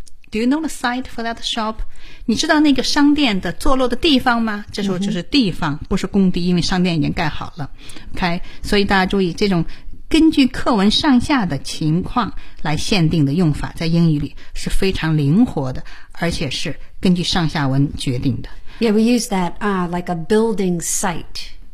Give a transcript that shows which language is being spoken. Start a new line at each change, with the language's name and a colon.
English: Do you know the site for that shop?
Chinese: 你知道那个商店的坐落的地方吗？这时候就是地方、不是工地，因为商店已经盖好了。 OK， 所以大家注意这种根据课文上下的情况来限定的用法，在英语里是非常灵活的，而且是根据上下文决定的。
English: Yeah, we use that like a building site.